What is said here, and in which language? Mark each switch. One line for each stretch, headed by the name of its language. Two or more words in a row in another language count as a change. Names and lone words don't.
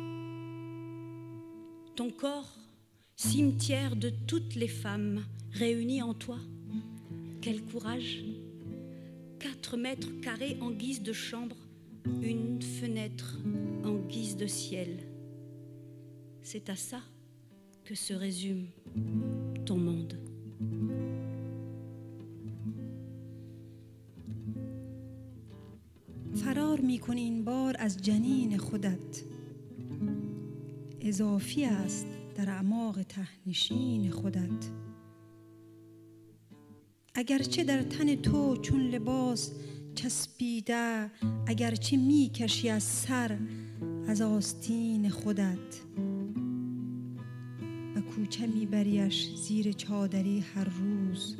French: Ton corps, cimetière de toutes les femmes réunies en toi. Quel courage! 4 mètres carrés en guise de chambre, une fenêtre en guise de ciel. C'est à ça que se résume ton monde.
Persian: فرار می‌کنی این بار از جنین خودت. اضافی است در اعماق ته‌نشین خودت. اگرچه در تن تو چون لباس چسبیده، اگرچه می‌کشی از سر از آستین خودت، به کوچه میبریش زیر چادری هر روز.